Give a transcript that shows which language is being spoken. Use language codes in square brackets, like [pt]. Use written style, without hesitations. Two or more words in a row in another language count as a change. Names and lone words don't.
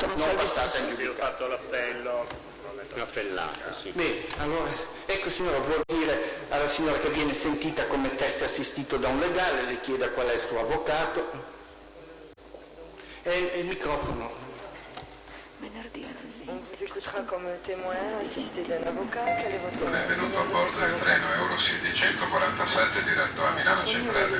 [it] Non passata in giudicato. Ho fatto l'appello. Appellato, sì. Bene, allora, ecco signora, vuol dire alla signora che viene sentita come teste assistito da un legale, le chieda qual è il suo avvocato. E il microfono. Venerdì. [fr] On vous écoutera comme témoin assisté d'un avocat. Quel est votre [it] Non è venuto a bordo del treno Eurocity 147 diretto a Milano Centrale.